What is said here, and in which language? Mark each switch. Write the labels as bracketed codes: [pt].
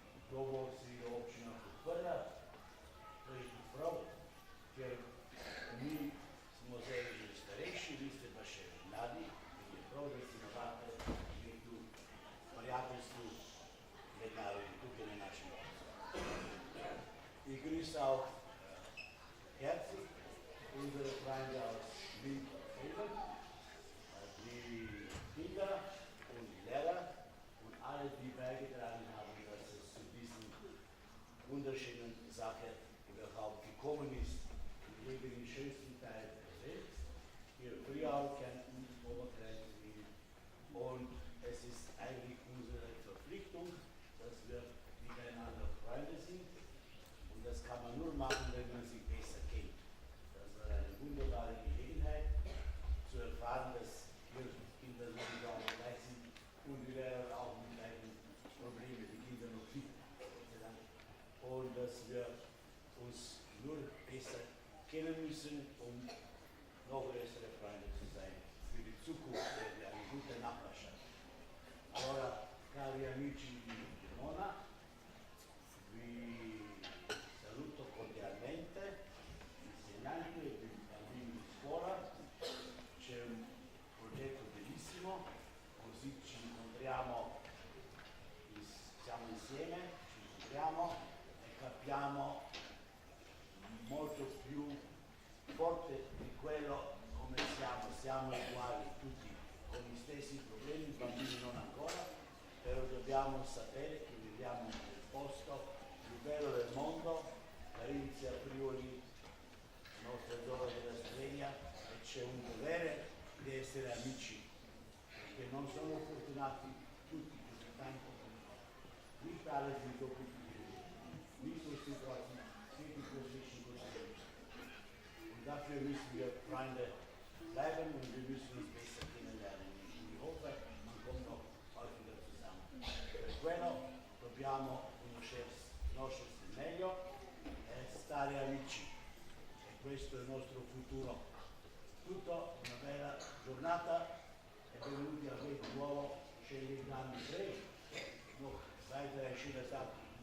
[sl] To bo seveda občina podprla, to je tudi prav, ker mi smo zdaj že starejši, vi ste pa še mladi in je prav, da si navadite živeti v prijateljstvu med narodi tukaj na našem občinu. [de] Ich grüße auch herzlich unsere Freunde aus Wien-Felden, die Kinder und die Lehrer und alle, die beigetragen haben, dass es zu diesen wunderschönen Sache überhaupt gekommen ist. Wir leben im schönsten Teil der Welt, hier in Friau, Kärnten, Oberkreis, Wien. Und es ist eigentlich unsere Verpflichtung, dass wir miteinander Freunde sind. Und das kann man nur machen, wenn man sich besser kennt. Das war eine wunderbare Gelegenheit, zu erfahren, dass wir Kinder sowieso alle gleich sind und die Lehrer auch mit gleichen Problemen, die Kinder noch fit, und dass wir uns nur besser kennen müssen, um noch bessere Freunde zu sein für die Zukunft, eine gute Nachbarschaft. [it] Allora, cari amici di Gemona, vi saluto cordialmente, insegnanti e bambini di scuola. C'è un progetto bellissimo, così ci incontriamo, siamo insieme, ci incontriamo e capiamo molto più forte di quello come siamo uguali tutti, con gli stessi problemi, i bambini non ancora, però dobbiamo sapere che viviamo nel posto più bello del mondo, Carinzia, Friuli, la nostra zona della Slovenia, e c'è un dovere di essere amici, perché non sono fortunati tutti così tanto come noi. [de] Nicht alle sind so glücklich, nicht so situativ, nicht so richtig gut. Und dafür müssen wir Freunde bleiben und wir müssen uns besser kennenlernen. Und ich hoffe, man kommt noch häufiger zusammen. [it] Per quello dobbiamo conoscersi meglio e stare amici. E questo è il nostro futuro. Tutto una bella giornata e benvenuti a questo nuovo Schelligdamm 3. [de] Noch weitere schöne Sachen.